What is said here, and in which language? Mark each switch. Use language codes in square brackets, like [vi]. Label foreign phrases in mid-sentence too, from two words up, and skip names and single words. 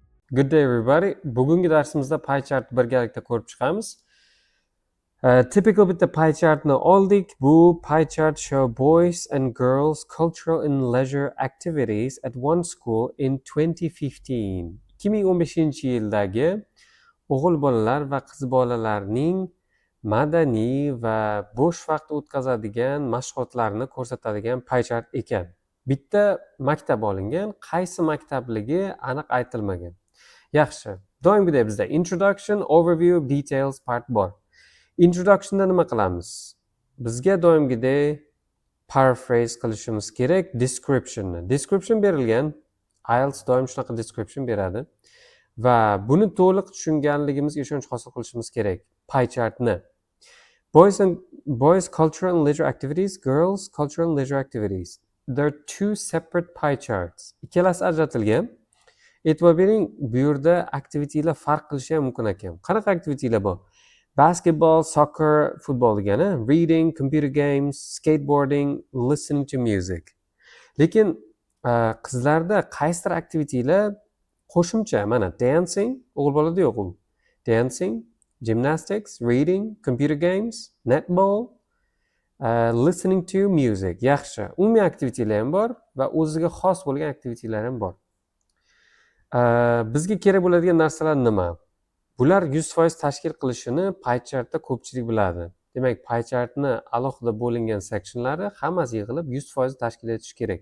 [en] Good day everybody. [uz] Bugungi darsimizda [en] pie chart [uz] birgalikda ko'rib chiqamiz. Typical bitta [en] pie chartni [uz] oldik. [en] Bu pie chart show boys and girls cultural and leisure activities at one school in 2015. [uz] 2015-yildagi o'g'il bolalar va qiz bolalarning madaniy va bo'sh vaqt o'tkazadigan mashg'ulotlarni ko'rsatadigan [en] pie chart [uz] ekan. Bitta maktab olingan, qaysi maktabligi aniq aytilmagan. Yaxshi. Doimgidek bizda [en] introduction, overview, details part [uz] bor. Introductionda nima qilamiz? Bizga doimgidek paraphrase qilishimiz kerak descriptionni. Description berilgan. IELTS doim shunaqa description beradi. Va buni to'liq tushunganligimizga ishonch hosil qilishimiz kerak. [en] Pie chartni. Boys cultural and leisure activities, girls cultural and leisure activities. There are two separate pie charts. [uz] Ikkalasi ajratilgan. E'tibor bering, bu yerda aktivitilar farq qilishi ham mumkin ekan. Qanaqa aktivitilar bor? [en] Basketball, soccer, [uz] futbol degani, [en] reading, computer games, skateboarding, listening to music. [uz] Lekin qizlarda qaysidir aktivitilar qo'shimcha, mana dancing, o'g'il bolada yo'q u. [en] Dancing, gymnastics, reading, computer games, netball, listening to music. [uz] Yaxshi. Umumiy aktivitilar ham bor va o'ziga xos bo'lgan aktivitilar ham bor. Bizga kerak bo'ladigan narsalar nima? Bular 100% tashkil qilishini [en] pie chartda [uz] ko'pchilik biladi. Demak, [en] pie chartni [uz] alohida bo'lingan sectionlari hammasi yig'ilib 100% tashkil etish kerak.